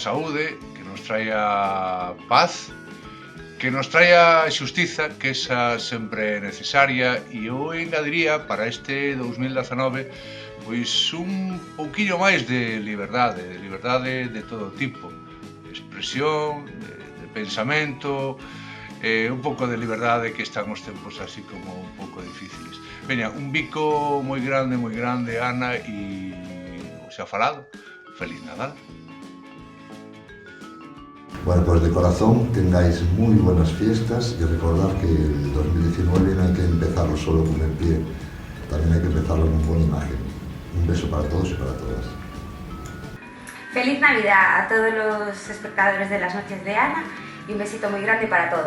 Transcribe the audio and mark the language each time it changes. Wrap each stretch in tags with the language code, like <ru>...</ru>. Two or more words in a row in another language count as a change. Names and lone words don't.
<gl>saúde, que nos traia paz, que nos traia xustiza, que esa sempre é necesaria, e eu engadiría para este 2019 pois un pouquillo máis de liberdade de todo tipo, de expresión, de pensamento, un pouco de liberdade que están os tempos así como un pouco difíciles. Veña, un bico moi grande, Ana, e xa falado, feliz Nadal.</gl> <es>Bueno, pues de corazón tengáis muy buenas fiestas y recordad que el 2019 no hay que empezarlo solo con el pie, también hay que empezarlo con buena imagen. Un beso para todos y para todas. Feliz Navidad a todos los espectadores de las noches de Ana y un besito muy grande para todos.</es>